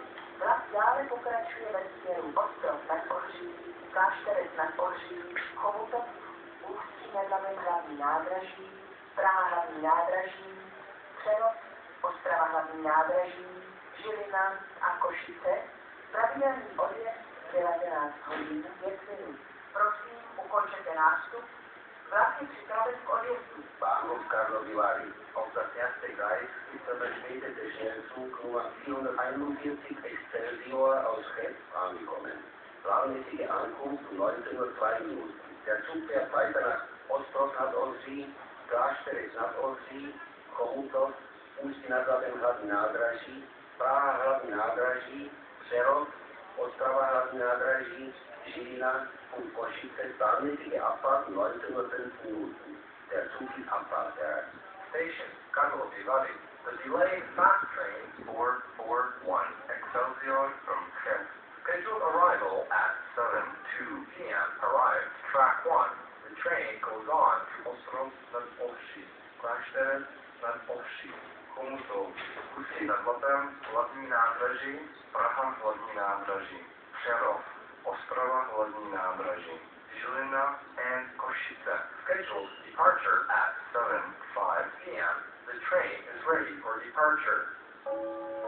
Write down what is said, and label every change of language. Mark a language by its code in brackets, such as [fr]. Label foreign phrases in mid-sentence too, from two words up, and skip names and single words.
[cs] Vlak dále pokračuje ve směru Ostrov nad Ohří, Klášterec nad Ohří, Chomutov, Ústí nad Labem hlavní nádraží, Praha hlavní nádraží, Přerov, Ostrava hlavní nádraží, Žilina a Košice. Pravidelný odjezd 19 hodin 5 minut. Prosím, ukončete nástup. Vlak je připraven k odjezdu. [de] Bahnhof Karlovy Vary. Auf das erste Gleis ist der verspätete Schnellzug Nummer 441 Excelsior aus Cheb angekommen. Planmäßige Ankunft um 19:02 Uhr. Der Zug fährt weiter nach Ostrov nad Ohří, Klášterec nad Ohří, Chomutov, Ústí nad Labem hlavní nádraží, Praha hlavní nádraží, Přerov, Ostrava hlavní nádraží, Žilina und Košice. Planmäßige Abfahrt um 19:05 Uhr. Der Zug ist abfahrbereit. [en] Station, Karlovy Vary. The delayed fast train 441 Excelsior from Cheb. Scheduled arrival at 7:02 p.m. Arrived track 1. The train goes on to Ostrov nad Ohří, Klášterec nad Ohří, Chomutov, Ústí nad Labem hlavní nádraží, Praha hlavní nádraží, Přerov, Ostrava hlavní nádraží, Žilina and Košice. Scheduled departure at 7:05 p.m. The train is ready for departure.